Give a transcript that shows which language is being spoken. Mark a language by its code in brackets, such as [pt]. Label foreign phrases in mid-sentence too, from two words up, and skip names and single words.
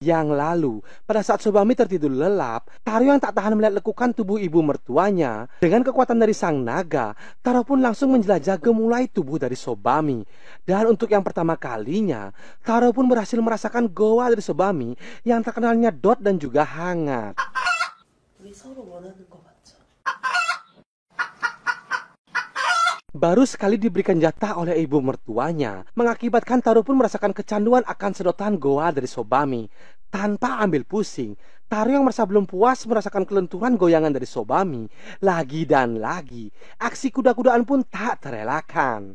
[id] Yang lalu, pada saat Sobami tertidur lelap, Taro yang tak tahan melihat lekukan tubuh ibu mertuanya, dengan kekuatan dari sang naga, Taro pun langsung menjelajah gemulai tubuh dari Sobami. Dan untuk yang pertama kalinya, Taro pun berhasil merasakan goa dari Sobami yang terkenalnya dot dan juga hangat. [ko] 우리 서로 원하는 거 맞죠? [id] Baru sekali diberikan jatah oleh ibu mertuanya, mengakibatkan Taro pun merasakan kecanduan akan sedotan goa dari Sobami. Tanpa ambil pusing, Taro yang merasa belum puas merasakan kelenturan goyangan dari Sobami. Lagi dan lagi, aksi kuda-kudaan pun tak terelakkan.